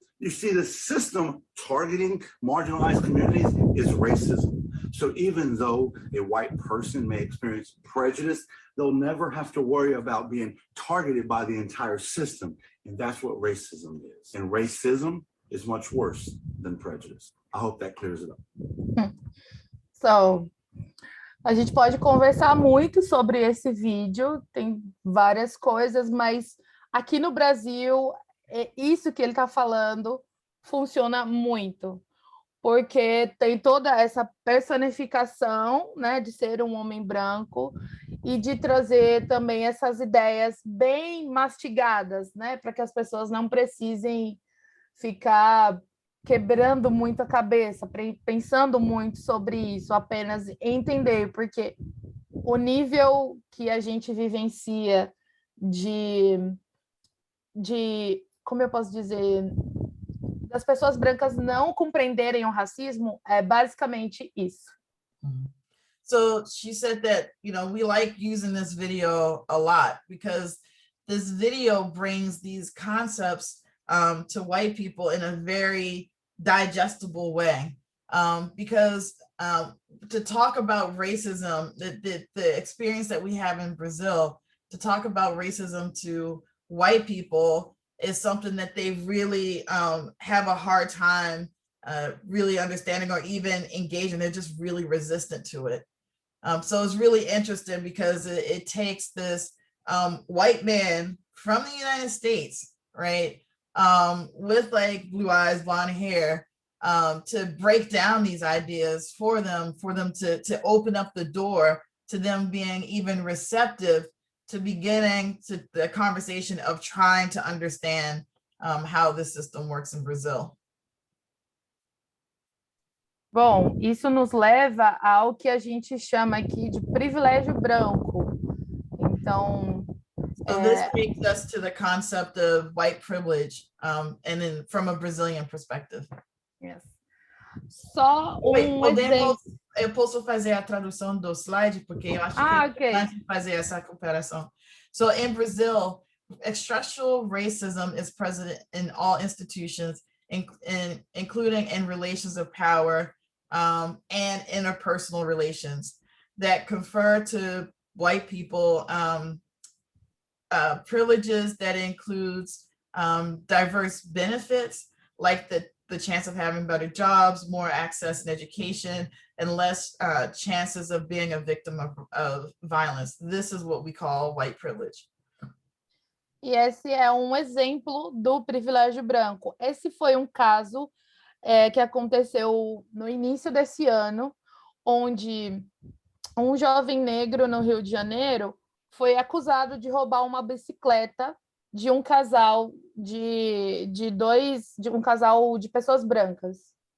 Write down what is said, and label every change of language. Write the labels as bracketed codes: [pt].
[en] You see, the system targeting marginalized communities is racism. So even though a white person may experience prejudice, they'll never have to worry about being targeted by the entire system. And that's what racism is. And racism is much worse than prejudice. I hope that clears it up. [pt] So, a gente pode conversar muito sobre esse vídeo, tem várias coisas, mas aqui no Brasil, isso que ele está falando funciona muito, porque tem toda essa personificação, né, de ser um homem branco e de trazer também essas ideias bem mastigadas, né, para que as pessoas não precisem ficar quebrando muito a cabeça, pensando muito sobre isso, apenas entender, porque o nível que a gente vivencia de como eu posso dizer, das pessoas brancas não compreenderem o racismo é basicamente isso. [en] So she said that, you know, we like using this video a lot because this video brings these concepts to white people in a very digestible way. Because to talk about racism, the experience that we have in Brazil, to talk about racism to white people is something that they really have a hard time really understanding or even engaging. They're just really resistant to it. So it's really interesting because it takes this white man from the United States, right, with like blue eyes, blonde hair, to break down these ideas for them to open up the door to them being even receptive to beginning to the conversation of trying to understand how the system works in Brazil. [pt] Bom, isso nos leva ao que a gente chama aqui de privilégio branco. Então, [en] so this takes us to the concept of white privilege, and then from a Brazilian perspective. Yes. [pt] Só exemplo. Eu posso fazer a tradução do slide porque eu acho que é importante fazer essa comparação. [en] So in Brazil, structural racism is present in all institutions, including in relations of power and interpersonal relations that confer to white people privileges that includes diverse benefits, like the chance of having better jobs, more access and education, and less chances of being a victim of violence. This is what we call white privilege. [pt] E esse é um exemplo do privilégio branco. Esse foi um caso que aconteceu no início desse ano, onde um jovem negro no Rio de Janeiro foi acusado de roubar uma bicicleta de um casal de casal de pessoas brancas.